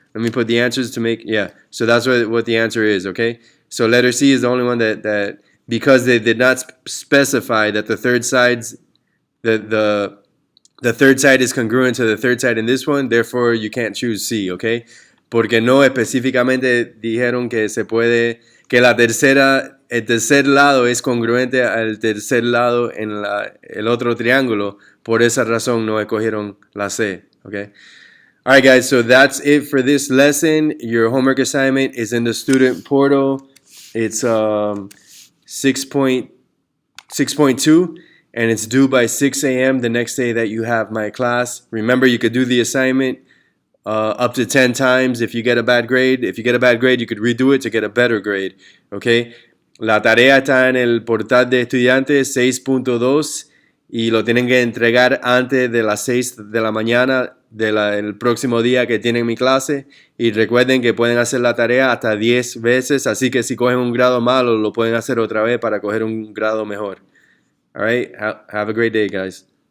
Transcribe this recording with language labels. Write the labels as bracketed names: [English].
[English] Let me put the answers to make, yeah. So that's what the answer is, okay? So letter C is the only one that because they did not specify that the third side's the third side is congruent to the third side in this one, therefore you can't choose C, okay? [Spanish] Porque no específicamente dijeron que se puede, que el tercer lado es congruente al tercer lado en el otro triángulo. Por esa razón no escogieron la C, okay? [English] All right, guys, so that's it for this lesson. Your homework assignment is in the student portal. It's 6.2, and it's due by 6 a.m. the next day that you have my class. Remember, you could do the assignment up to 10 times if you get a bad grade. If you get a bad grade, you could redo it to get a better grade, okay? [Spanish] La tarea está en el portal de estudiantes 6.2 y lo tienen que entregar antes de las 6 de la mañana del próximo día que tienen mi clase. Y recuerden que pueden hacer la tarea hasta 10 veces, así que si cogen un grado malo, lo pueden hacer otra vez para coger un grado mejor. [English] All right, have a great day, guys.